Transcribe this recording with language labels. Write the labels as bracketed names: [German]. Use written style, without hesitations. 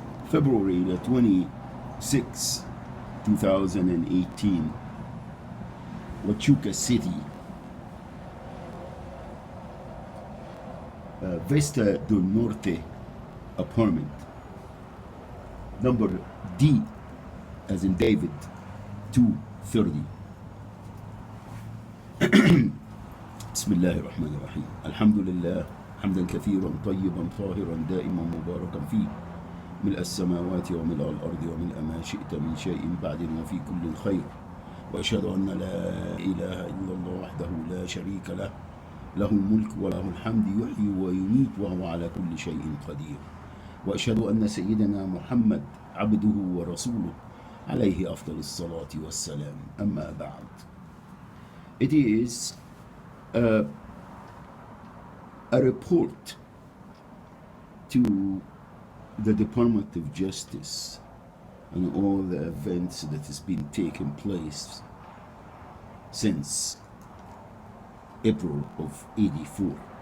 [English] February the 26th, 2018, Huachuca City, Vista del Norte apartment, number D as in David, 230. [Arabic] بسم الله الرحمن الرحيم. الحمد لله حمدا كثيرا طيبا طاهرا دائما مباركا فيه، ملء السماوات وملء الأرض وملء ما شئت من شيء بعد وفي كل خير، وأشهد أن لا إله إلا الله وحده لا شريك له، له الملك وله الحمد يحيي ويميت وهو على كل شيء قدير، وأشهد أن سيدنا محمد عبده ورسوله عليه أفضل الصلاة والسلام. أما بعد. [English] It is a report to the Department of Justice and all the events that has been taking place since April of '84.